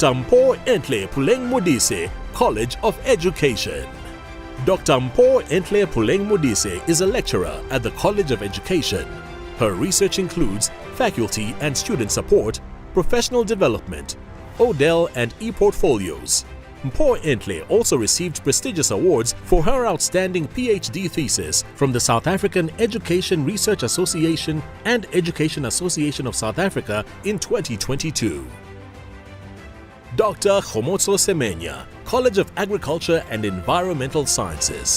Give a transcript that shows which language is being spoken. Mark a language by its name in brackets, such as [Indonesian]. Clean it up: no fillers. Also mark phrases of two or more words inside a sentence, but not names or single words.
[English] Mpho Entle Puleng Modise, College of Education. Dr. Mpho Entle Puleng Modise is a lecturer at the College of Education. Her research includes faculty and student support, professional development, ODEL and e-portfolios. Mpho Entle also received prestigious awards for her outstanding PhD thesis from the South African Education Research Association and Education Association of South Africa in 2022. Dr. Khomotso Semenya, College of Agriculture and Environmental Sciences.